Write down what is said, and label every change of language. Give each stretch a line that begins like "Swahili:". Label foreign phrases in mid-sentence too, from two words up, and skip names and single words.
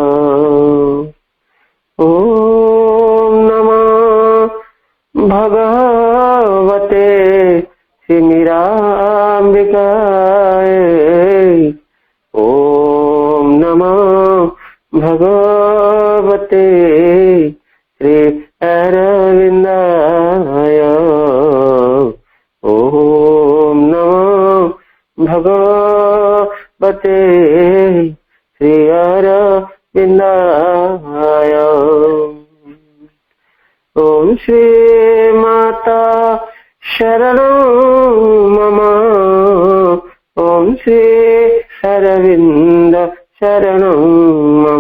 Sanskrit: ଓମ୍ ନମୋ ଭଗବତେ ଶ୍ରୀ ମୀରାମ୍ବିକାୟ। ଓମ୍ ନମୋ ଭଗବତେ ଶ୍ରୀ ଅରବିନ୍ଦାୟ। ଓମ୍ भगवते श्री अरविन्दाय। ओम श्री माता शरणं मम। ओम श्री अरविन्द शरणं मम।